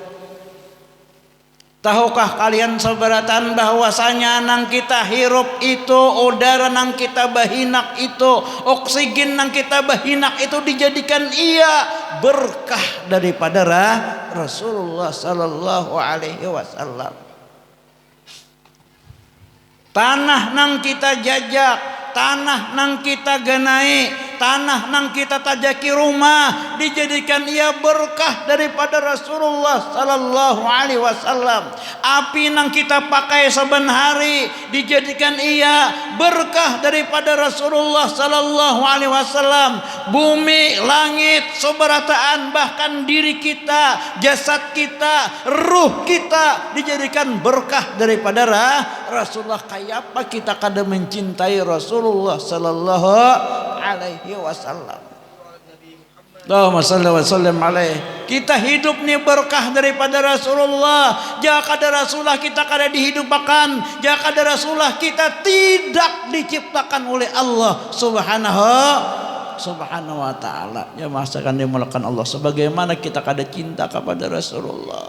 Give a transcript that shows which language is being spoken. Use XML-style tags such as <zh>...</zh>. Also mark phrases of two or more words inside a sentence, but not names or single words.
<bjn>Tahukah kalian sabaratan bahwasanya nang kita hirup itu, udara nang kita bahinak itu, oksigen nang kita bahinak itu dijadikan ia berkah daripada Rasulullah</bjn> <ar>صلى الله عليه وسلم.</ar> <bjn>Tanah nang kita jajak, tanah nang kita ganai, tanah nang kita tajaki rumah dijadikan ia berkah daripada Rasulullah</bjn> <ar>صلى الله عليه وسلم.</ar> <bjn>Api nang kita pakai saban hari dijadikan ia berkah daripada Rasulullah</bjn> <ar>صلى الله عليه وسلم.</ar> <bjn>Bumi, langit, sabarataan, bahkan diri kita, jasad kita, ruh kita dijadikan berkah daripada Rasulullah. Kayak apa kita kada mencintai Rasulullah</bjn> <ar>صلى الله عليه وسلم. اللهم صل وسلم عليه.</ar> <bjn>Kita hidup ni berkah daripada Rasulullah. Jika ada Rasulullah kita kada dihidupkan. Jika ada Rasulullah kita tidak diciptakan oleh Allah</bjn> <ar>سبحانه وتعالى.</ar> <bjn>Ya masa kan dimulakan Allah. Sebagaimana kita kada cinta kepada Rasulullah.</bjn>